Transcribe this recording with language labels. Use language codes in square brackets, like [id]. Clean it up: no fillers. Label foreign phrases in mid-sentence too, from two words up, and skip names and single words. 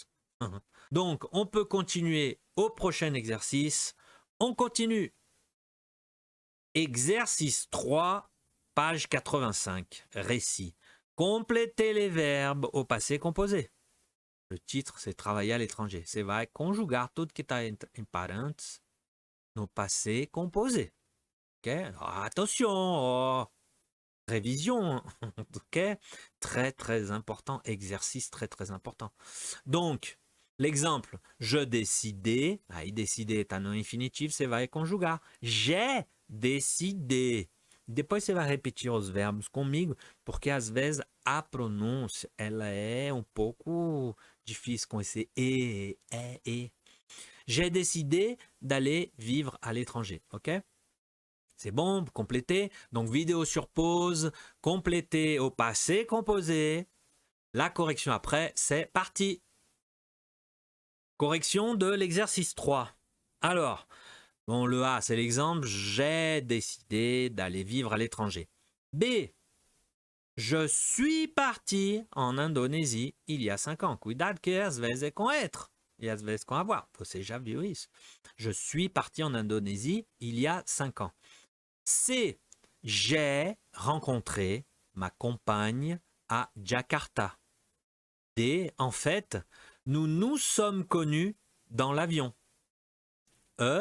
[fr] Donc, on peut continuer au prochain exercice. On continue. Exercice 3, page 85, récit. Complétez les verbes au passé composé. Le titre, c'est travailler à l'étranger. [pt] Você vai conjugar tudo que está em parênteses no [fr] passé composé. Ok? Attention! Oh. révision, ok? Très, très important, exercice très, très important. Donc, l'exemple, je décidei, aí décider est un nom infinitif, [pt] você vai conjugar. [fr] J'ai décidé. [pt] Depois você vai repetir os verbos comigo, porque às vezes a pronúncia ela é um pouco difícil com esse e. [fr] J'ai décidé d'aller vivre à l'étranger, ok? C'est bon, compléter. Donc vidéo sur pause, compléter au passé composé. La correction après, c'est parti. Correction de l'exercice 3. Alors, bon, le A, c'est l'exemple. J'ai décidé d'aller vivre à l'étranger. B. Je suis parti en Indonésie il y a 5 ans. [pt] Cuidado que às vezes é com être. E às vezes com avoir. Você já viu isso. [fr] Je suis parti en Indonésie il y a 5 ans. C. J'ai rencontré ma compagne à Jakarta. D. En fait, nous nous sommes connus dans l'avion. E.